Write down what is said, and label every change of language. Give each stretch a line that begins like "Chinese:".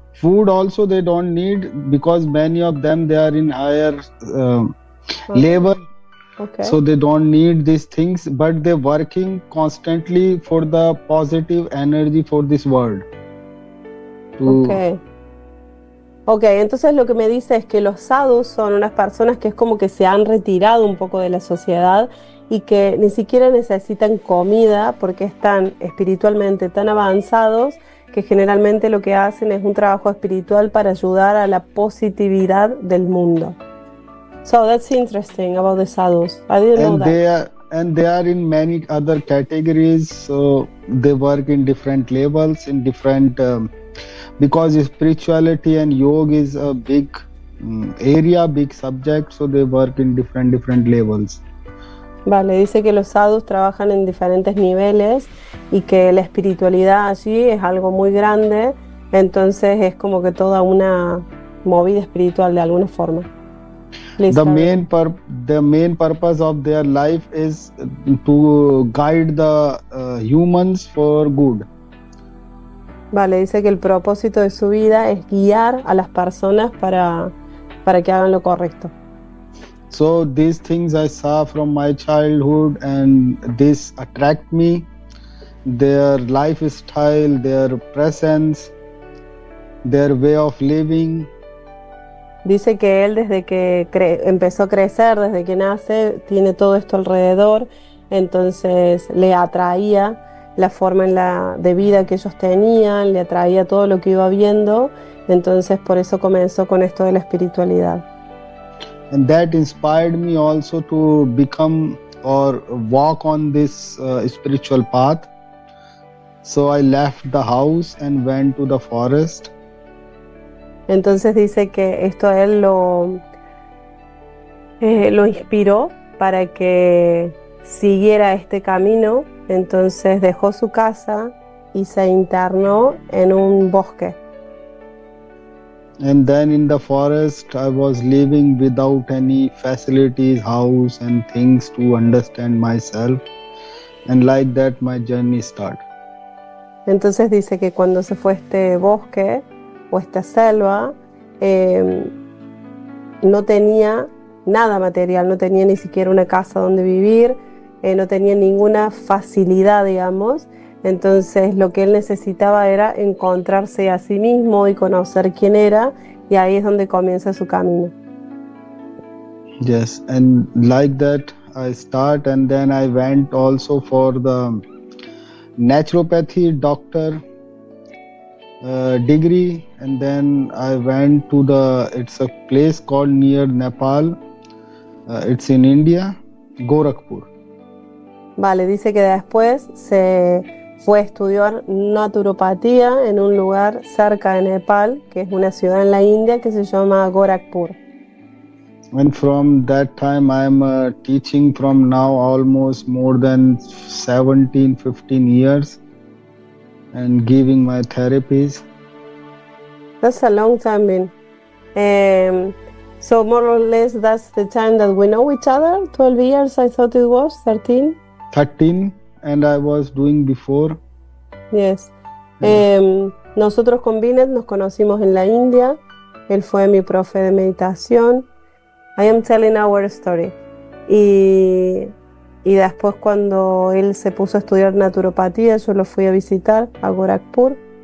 English: Food also they don't need because many of them they are in higher level. Okay. So they don't need these things, but they're working constantly for the positive energy for this world.
Spanish: Ok, entonces lo que me dice es que los sadhus son unas personas que es como que se han retirado un poco de la sociedad y que ni siquiera necesitan comida porque están espiritualmente tan avanzados que generalmente lo que hacen es un trabajo espiritual para ayudar a la positividad del mundo.
English: So that's interesting about the sadhus. I didn't know that. They are in many other categories. So they work in different levels, in different because spirituality and yoga is a big area, big subject. So they work in different levels.
Spanish: Vale, dice que los sadhus trabajan en diferentes niveles y que la espiritualidad allí es algo muy grande, entonces es como que toda una movida espiritual de alguna forma.
English: The main purpose of their life is to guide the humans for good.
Spanish: Vale, dice que el propósito de su vida es guiar a las personas para que hagan lo correcto.
English: So these things I saw from my childhood and this attract me, their lifestyle, their presence, their way of living.
Spanish: Dice que él desde que empezó a crecer, desde que nace, tiene todo esto alrededor, entonces le atraía la forma de vida que ellos tenían, le atraía todo lo que iba viendo, entonces por eso comenzó con esto de la espiritualidad.
English: And that inspired me also to become or walk on this spiritual path. So I left the house and went to the forest.
Spanish: Entonces dice que esto a él lo inspiró para que siguiera este camino, entonces dejó su casa y se internó en un bosque.
English: And then in the forest I was living without any facilities, house and things to understand myself. And like that my journey started.
Spanish: Entonces dice que cuando se fue a este bosque o esta selva, no tenía nada material, no tenía ni siquiera una casa donde vivir, no tenía ninguna facilidad, digamos. Entonces lo que él necesitaba era encontrarse a sí mismo y conocer quién era, y ahí es donde comienza su camino.
English: Yes, and like that I start, and then I went also for the naturopathy doctor degree, and then I went to it's a place called near Nepal, it's in India, Gorakhpur.
Spanish: Vale, dice que después se fue a estudiar naturopatía en un lugar cerca de Nepal, que es una ciudad en la India que se llama Gorakhpur.
English: And from that time I am teaching from now almost more than 15 years and giving my therapies. That's a long time, man. So more or less that's the time that we know each other, 12 years I thought it was, 13? 13 and I was doing before. Yes.
Spanish: Nosotros con Binet nos conocimos en la India. Él fue mi profe de meditación.
English: I am telling our story.
Spanish: Y después cuando él se puso a estudiar naturopatía, yo lo fui a visitar a Gorakhpur.